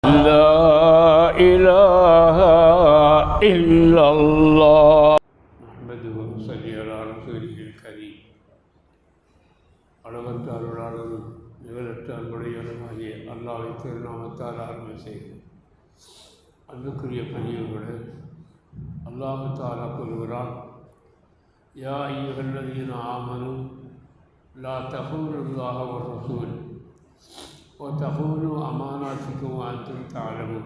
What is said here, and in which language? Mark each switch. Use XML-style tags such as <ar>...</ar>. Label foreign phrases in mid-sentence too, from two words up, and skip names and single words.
<ar>لا إله إلا الله نحمده ونصلي على رسوله الكريم</ar> <ta>அளவற்ற அருளாளரும் நிகழற்ற அன்புடையவருமாகிய அல்லாஹ்வின் திருநாமத்தால் ஆரம்பம் செய்கிறேன். அன்புக்குரிய பெரியவர்களே, அல்லாஹ் தஆலா கூறுகிறான்,</ta> <ar>يا أيها الذين آمنوا لا تخونوا الله والرسول وتخونوا أماناتكم وأنتم تعلمون.</ar>